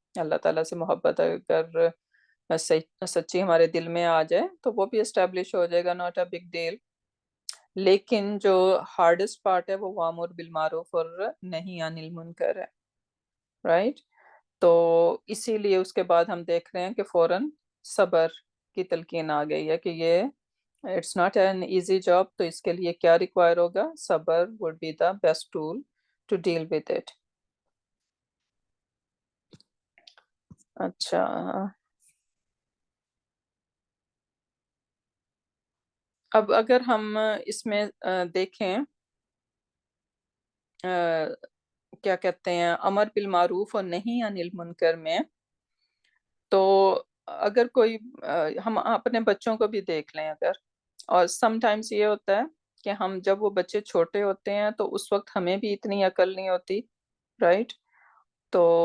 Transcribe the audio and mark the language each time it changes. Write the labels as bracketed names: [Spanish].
[Urdu] اللہ تعالیٰ سے محبت اگر سچی ہمارے دل میں آ جائے تو وہ بھی اسٹیبلش ہو جائے گا, ناٹ اے بگ ڈیل. لیکن جو ہارڈسٹ پارٹ ہے وہ وامر بالمعروف اور نہیں عن المنکر ہے, رائٹ. تو اسی لیے اس کے بعد ہم دیکھ رہے ہیں کہ فوراً صبر کی تلقین آ گئی ہے کہ یہ [English] It's not an easy job. [Urdu] تو اس کے لیے کیا [English] require ہوگا؟ صبر would be the best tool to deal with it. [Urdu] اچھا، اب اگر ہم اس میں دیکھیں کیا کہتے ہیں امر بالمعروف اور نہیں عن المنکر میں، تو اگر کوئی ہم اپنے بچوں کو بھی دیکھ لیں اگر، اور سم ٹائمز یہ ہوتا ہے کہ ہم جب وہ بچے چھوٹے ہوتے ہیں تو اس وقت ہمیں بھی اتنی عقل نہیں ہوتی، رائٹ؟ تو